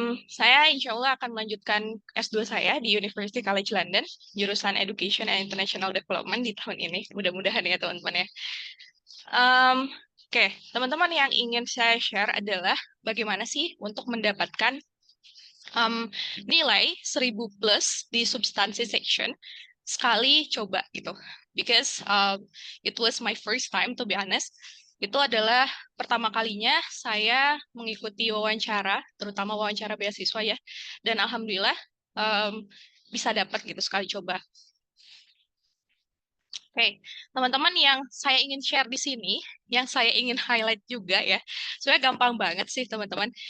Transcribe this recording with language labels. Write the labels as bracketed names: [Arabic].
[Indonesian] Saya insya Allah akan melanjutkan S2 saya di University College London, jurusan Education and International Development di tahun ini. Mudah-mudahan ya teman-teman ya. Oke, teman-teman yang ingin saya share adalah bagaimana sih untuk mendapatkan nilai 1000 plus di substansi section sekali coba gitu. [English] Because it was my first time to be honest. [Indonesian] Itu adalah pertama kalinya saya mengikuti wawancara, terutama wawancara beasiswa ya. Dan alhamdulillah bisa dapat gitu sekali coba. Oke, teman-teman yang saya ingin share di sini, yang saya ingin highlight juga ya, sebenarnya gampang banget sih teman-teman.